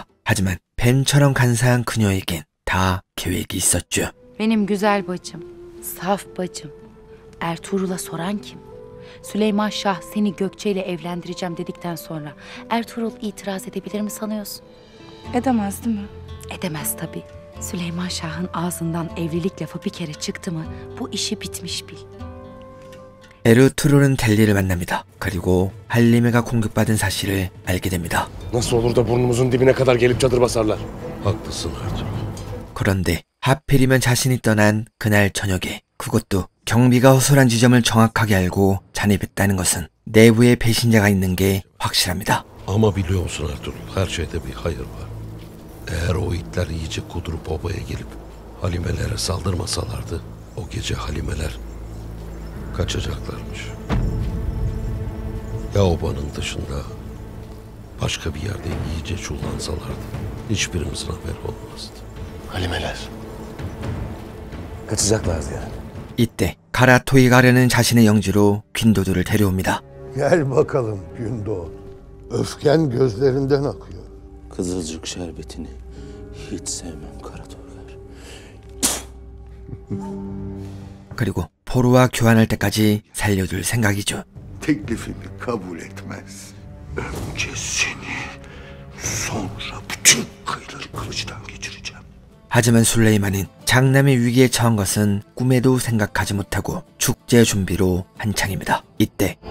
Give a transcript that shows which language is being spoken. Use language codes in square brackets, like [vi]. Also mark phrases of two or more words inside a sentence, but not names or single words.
[ko] 하지만 뱀처럼 간사한 그녀에겐 다 계획이 있었죠. [tr] Benim güzel bacım, saf bacım. Ertuğrul'a soran kim? Süleyman Şah seni Gökçe ile evlendireceğim dedikten sonra Ertuğrul itiraz edebilir mi sanıyorsun? Edemez değil mi? Edemez tabii. Süleyman Şah'ın ağzından evlilik lafı bir kere çıktı mı bu işi bitmiş bil. [ko] 에르투룰은 델리를 만납니다. 그리고 할리메가 공격받은 사실을 알게 됩니다. [tr] Nasıl olur da burnumuzun dibine kadar gelip çadır basarlar? Haklısın Ertuğrul. [ko] 그런데 하필이면 자신이 떠난 그날 저녁에 그것도 경비가 허술한 지점을 정확하게 알고 잔입했다는 것은 내부에 배신자가 있는 게 확실합니다. [tr] Ama biliyor musun Ertuğrul, her şeyde bir hayır var. Eğer o itler iyice kudurup obaya gelip Halimelere saldırmasalardı, o gece Halimeler kaçacaklarmış. Ya obanın dışında başka bir yerde iyice çullansalardı, hiçbirimizin haberi olmazdı. Halimeler. Kaçacaklardı yani. [ko] 이때 카라토이가르는 자신의 영지로 퀸도두를 데려옵니다. [tr] Gel bakalım Gündo. Öfken gözlerinden akıyor. Kızılcık şerbetini hiç sevmem Karatoygar. [ko] 그리고 포로와 교환할 때까지 살려둘 생각이죠. [tr] Teklifimi kabul etmez. Önce seni, sonra bütün kıyıları kılıçtan geçireceğim. [ko] 하지만 술레이만은 장남의 위기에 처한 것은 꿈에도 생각하지 못하고 축제 준비로 한창입니다. 이때